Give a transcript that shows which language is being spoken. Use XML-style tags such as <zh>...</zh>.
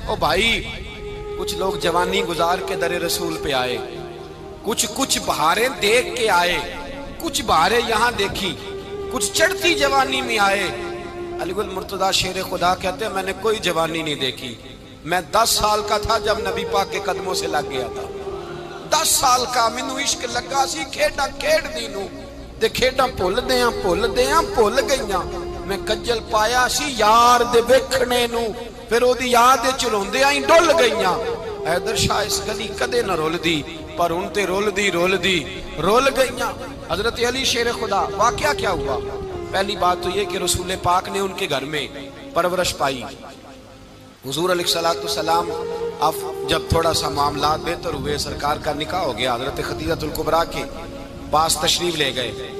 <ur>او بھائی کچھ لوگ جوانی گزار کے در رسول پہ آئے، کچھ بہاریں دیکھ کے آئے، کچھ بہاریں یہاں دیکھی، کچھ چڑھتی جوانی میں آئے. علی گل مرتضیٰ شیر خدا کہتے ہیں میں نے کوئی جوانی نہیں دیکھی. میں 10 سال کا تھا جب نبی پاک کے قدموں سے لگ گیا تھا.</ur> <pa>10 سال کا مینوں عشق لگا سی، کھیڈاں کھیڈ دی نوں تے کھیڈاں بھول گئیاں. میں کجل پایا سی یار دے ویکھنے نوں، پھر او دی یاد وچ روندیاں ہی ڈل گئیاں. حیدر شاہ اس گلی کدے نہ رول دی، پر ہن تے رول دی رول گئیاں.</pa> <ur>حضرت علی شیر خدا، واقعہ کیا ہوا؟ پہلی بات تو یہ کہ رسول پاک نے ان کے گھر میں پرورش پائی. حضور علیہ الصلوۃ والسلام اب جب تھوڑا سا معاملات بہتر ہوئے، سرکار کا نکاح ہو گیا، حضرت خدیجہ الکبریٰ کے پاس تشریف لے گئے.</ur>